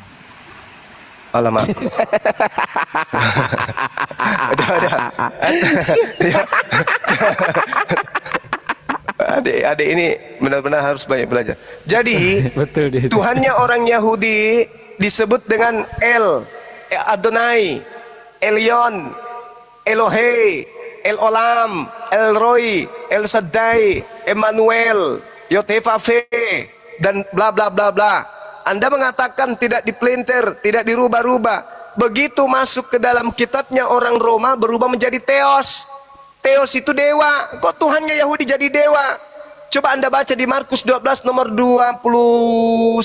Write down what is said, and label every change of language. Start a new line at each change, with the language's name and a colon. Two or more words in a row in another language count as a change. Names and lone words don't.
Indonesian: Alamak. Udah. Adik ini benar-benar harus banyak belajar. Jadi Tuhannya orang Yahudi disebut dengan Adonai, Elyon, Elohe, El Olam, El Roy, El Shaddai, Emmanuel, Yotefave, dan bla bla bla bla. Anda mengatakan tidak dipelintir, tidak dirubah-rubah. Begitu masuk ke dalam kitabnya orang Roma berubah menjadi Theos. Theos itu dewa. Kok Tuhannya Yahudi jadi dewa? Coba Anda baca di Markus 12 nomor 29.